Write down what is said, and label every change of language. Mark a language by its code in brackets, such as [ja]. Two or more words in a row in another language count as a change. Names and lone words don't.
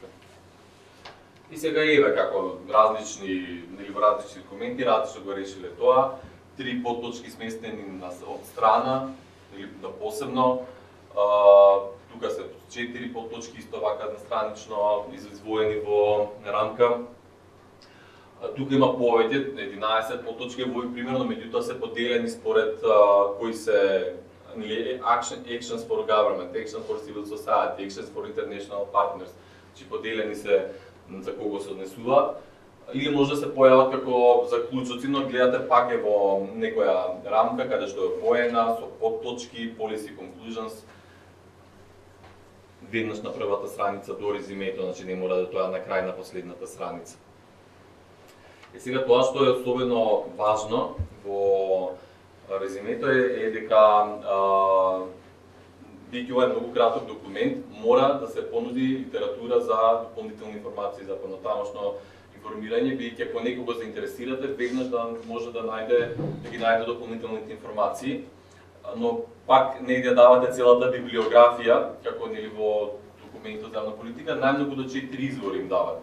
[mk] И сега еве како различни документи различно го решиле тоа, 3 подточки сместени од страна или да посебно. тука се 4 подточки исто вака странично извоени во рамка. Тука има повеќе, 11 подточки во примерно, меѓутоа се поделени според кои се [en] actions for government, actions for civil society, actions for international partners. [mk] Значи поделени се за кого се однесуваат. Или може да се појават како заклучоци, но гледате пак е во некоја рамка каде што е воена со подточки, [en] policy conclusions, [mk] веднаш на првата страница до резимето, значи не мора да тоа на крај на последната страница. И сега тоа што е особено важно во резимето е дека бидејќи ова е многу краток документ, мора да се понуди литература за дополнителни информации за понатамошно информирање, бидејќи ако некого заинтересирате, веднаш да може да ги најде дополнителните информации, но пак не да давате целата библиографија, како нели во документот за јавна политика, најмногу до 4 извори им давате.